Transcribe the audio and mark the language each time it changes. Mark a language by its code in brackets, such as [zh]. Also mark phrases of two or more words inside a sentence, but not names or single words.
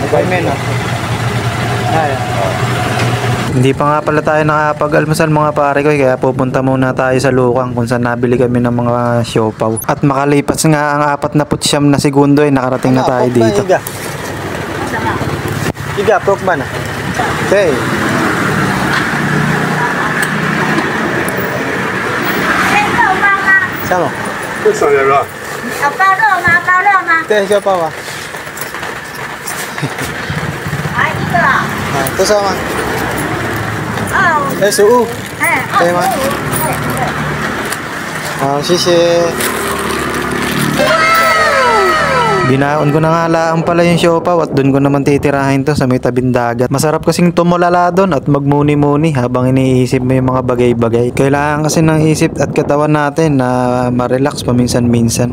[tl] Hindi pa nga pala tayo nakapag-almusal mga pare ko kaya pupunta muna tayo sa Lukang kung saan nabili kami ng mga siopaw. At makalipas nga ang 49 na segundo ay nakarating na tayo dito. Iga, prok ba na? Okay. Sama? [zh] 这上来了。包肉吗？包肉吗？对，siopaw啊。一个啊。多少吗？15。可以吗？好，谢谢。 [tl] Binaon ko na nga laang pala yung siopaw at doon ko naman titirahin to sa may tabing dagat. Masarap kasing tumulala doon at magmuni-muni habang iniisip mo yung mga bagay-bagay. Kailangan kasi ng isip at katawan natin na ma-relax paminsan-minsan.